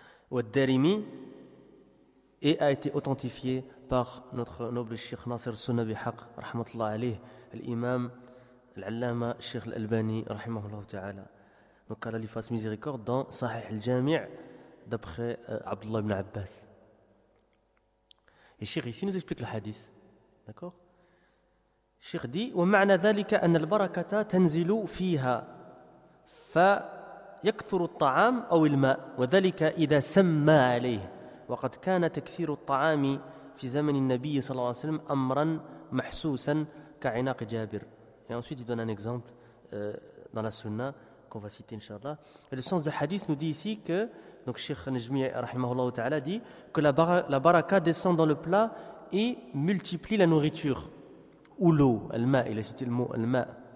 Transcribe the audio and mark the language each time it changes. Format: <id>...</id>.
<fr>Ou Ad-Darimi, et a été authentifié par notre noble Cheikh Nasser Sunabi Haq, rahmatullah alayh, l'imam, l'allama, Cheikh Al-Albani, rahmatullah ta'ala. Donc, Allah lui fasse miséricorde, dans Sahih Al-Jami', d'après Abdullah ibn Abbas. Et Cheikh ici nous explique le hadith. D'accord?</fr> <ar>الشيخ دي: ومعنى ذلك أن البركة تنزل فيها فيكثر الطعام أو الماء، وذلك إذا سمى عليه، وقد كان تكثير الطعام في زمن النبي صلى الله عليه وسلم أمرا محسوسا كعناق جابر.</ar> <fr>Et ensuite il donne un exemple dans la sunna qu'on va citer inshallah. Et le sens du hadith nous dit ici que donc Cheikh Najmi rahimahullah ta'ala dit que la baraka descend dans le plat et multiplie la nourriture ou l'eau, al-ma, il a cité le mot al-ma.</fr>